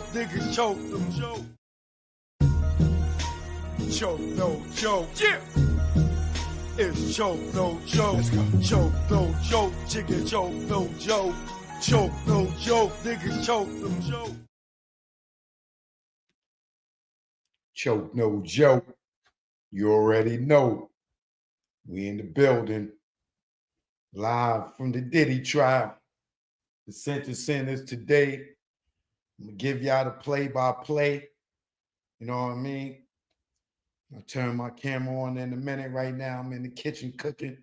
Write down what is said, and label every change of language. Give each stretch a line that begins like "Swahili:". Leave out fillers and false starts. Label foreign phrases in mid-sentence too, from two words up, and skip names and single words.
English: Niggas choke no joke. Choke no joke. Yeah. It's choke no joke. Let's go. Choke no joke. Chicken choke no joke. Choke no joke. Niggas choke no joke. Choke no joke. You already know. We in the building. Live from the Diddy trial. The sentencing is today. I'm gonna give y'all the play-by-play. You know what I mean? I'll turn my camera on in a minute. Right now, I'm in the kitchen cooking.